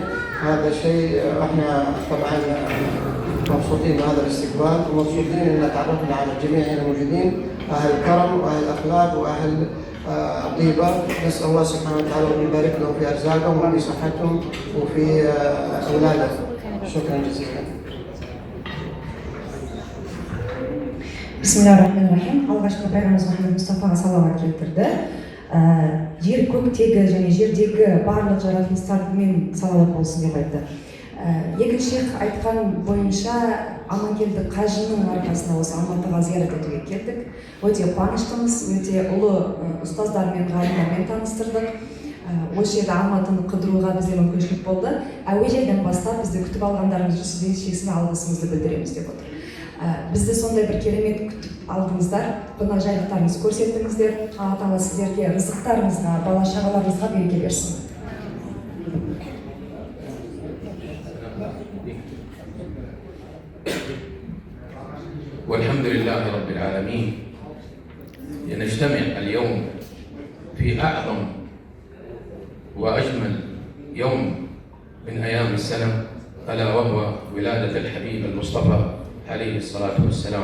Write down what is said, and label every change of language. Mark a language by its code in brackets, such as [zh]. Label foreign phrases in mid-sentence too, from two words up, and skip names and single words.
[ar] هذا شيء احنا طبعا مبسوطين بهذا الاستقبال، ومبسوطين ان تعرفنا على الجميع هنا الموجودين، اهل الكرم واهل الاخلاق واهل طيبة. نسأل الله سبحانه وتعالى أن يبارك لهم في أرزاقهم وفي صحتهم وفي أولادهم. شكرا جزيلا. بسم الله الرحمن الرحيم. [kk] Алғашқы пайғамбарымыз Мұхаммед Мұстафаға салауат келтірді. Жер көктегі және жердегі барлық жаратылыстармен салауат болсын деп айтты. Екінші шейх айтқан бойынша Аманкелді қажының арқасында осы Алматыға зиярат етуге келдік. Өте қуаныштымыз, өте ұлы ұстаздар мен ғалымдармен таныстырдық. Осы жерде Алматыны қыдыруға бізде мүмкіншілік болды. Әуежайдан бастап бізді күтіп алғандарыңыз үшін сіздерге шексіз алғысымызды білдіреміз деп отыр. Бізді сондай бір керемет күтіп алдыңыздар, қонақжайлықтарыңызды көрсеттіңіздер. Алла Тағала сіздерге рызықтарыңызға, бала шағаларыңызға береке берсін. [ar] والحمد لله رب العالمين. نجتمع اليوم في أعظم وأجمل يوم من أيام السنة، ألا وهو ولادة الحبيب المصطفى عليه الصلاة والسلام.